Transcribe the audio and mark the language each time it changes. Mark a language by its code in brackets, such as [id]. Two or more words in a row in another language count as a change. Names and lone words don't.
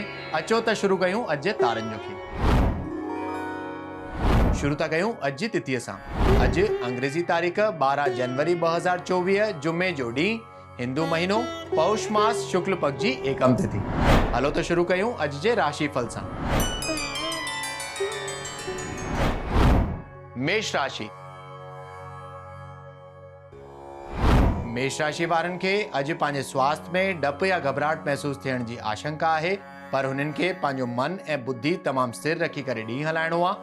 [sd] अचो त शुरू कयूं अॼु जे तारनि जो खेल। शुरू था कयूं अॼु जी तिथीअ सां। अॼु अंग्रेज़ी तारीख़ 12 जनवरी 2024 जुमे जो ॾींहुं, हिंदू महीनो पौष मास शुक्ल पक्ष जी एकम तिथि। हलो त शुरू कयूं अॼु जे राशिफल सां। मेष राशि। मेष राशि वारनि खे अॼु पंहिंजे स्वास्थ्य में डप या घबराहट महसूस थियण जी आशंका आहे, पर हुननि खे पंहिंजो मन ऐं बुद्धि तमामु स्थिर रखी करे ॾींहुं हलाइणो आहे।